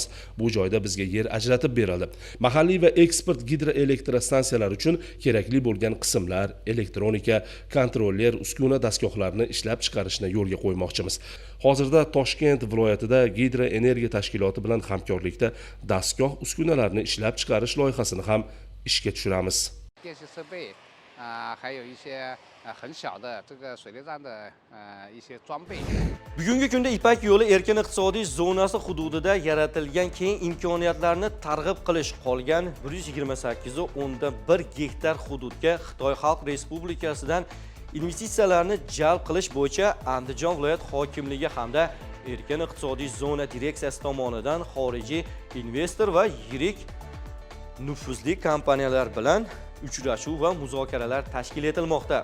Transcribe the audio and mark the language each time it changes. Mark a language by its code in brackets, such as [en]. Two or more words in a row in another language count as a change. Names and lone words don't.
[uz] Bu joyda bizga yer ajratib berildi. Mahalliy va eksport gidroelektrostansiyalar uchun kerakli bo'lgan qismlar, elektronika, kontroller, uskuna dastgohlarini ishlab chiqarishni yo'lga qo'ymoqchimiz. Hozirda Toshkent viloyatida gidroenergiya tashkiloti bilan hamkorlikda dastgoh uskunalarni ishlab chiqarish loyihasini ham ishga tushiramiz. [zh] 电气设备还有一些很小的这个水利站的一些装备。 [uz] Bugungi kunda Ipak yo'li erkin iqtisodiy zonasi hududida yaratilgan keng imkoniyatlarni targ'ib qilish qolgan 128.1 gektar hududga Xitoy Xalq Respublikasidan investitsiyalarni jalb qilish bo'yicha Andijon viloyat hokimligi hamda erkin iqtisodiy zona direksiyasi tomonidan xorijiy investor va yirik nufuzli kompaniyalar bilan uchrashuv va muzokaralar tashkil etilmoqda.